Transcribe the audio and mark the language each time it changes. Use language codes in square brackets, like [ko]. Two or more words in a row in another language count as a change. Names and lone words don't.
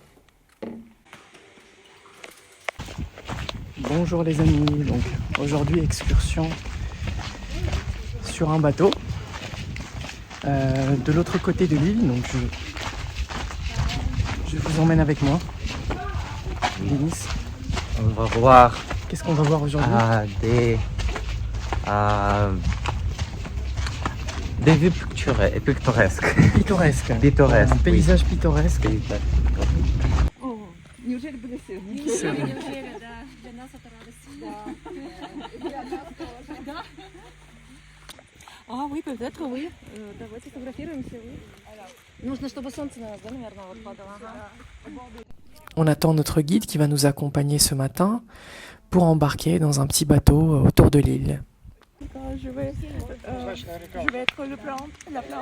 [fr] Bonjour les amis, donc aujourd'hui excursion sur un bateau de l'autre côté de l'île, donc je vous emmène avec moi. Denis, On va voir qu'est-ce qu'on va voir aujourd'hui? des vues pittoresques. Pittoresque. Pittoresque, Un paysage pittoresque. [ru] О, неужели были сегодня? [fr] C'est- [ru] Неужели, да, для нас это радость. Да. А, [fr] oui, peut-être, oui. [ru] Давайте сфотографируемся, oui. Нужно, чтобы солнце на нас, да, наверное, вот падало. [fr] On attend notre guide qui va nous accompagner ce matin pour embarquer dans un petit bateau autour de l'île. Je vais être la plante.